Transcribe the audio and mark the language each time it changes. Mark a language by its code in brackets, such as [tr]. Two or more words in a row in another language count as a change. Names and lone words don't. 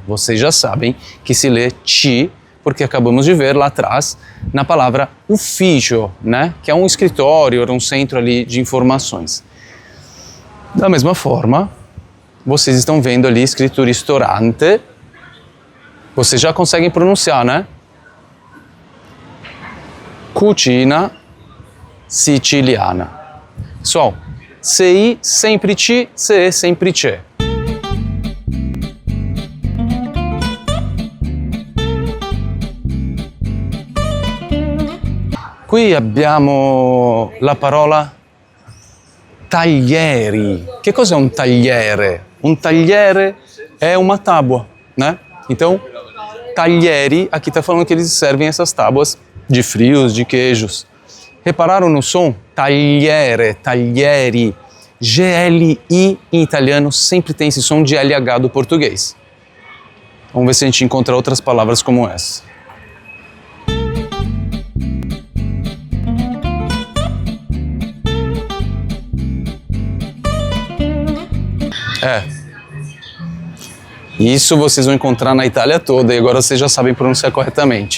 [pt] Vocês já sabem que se lê ci, porque acabamos de ver lá atrás na palavra ufficio, né? Que é um escritório, um centro ali de informações. Da mesma forma, vocês estão vendo ali escrito ristorante. Vocês já conseguem pronunciar, né? [it] Cucina siciliana. [pt] Pessoal, CI sempre ci, CE sempre c'è. [it] Qui abbiamo la parola taglieri. Che cos'è un tagliere? [pt] Um tagliere é uma tábua, né? Então, taglieri, aqui está falando que eles servem essas tábuas de frios, de queijos. Repararam no som? [it] Tagliere, taglieri. [pt] GLI em italiano sempre tem esse som de LH do português. Vamos ver se a gente encontra outras palavras como essa. Isso vocês vão encontrar na Itália toda e agora vocês já sabem pronunciar corretamente.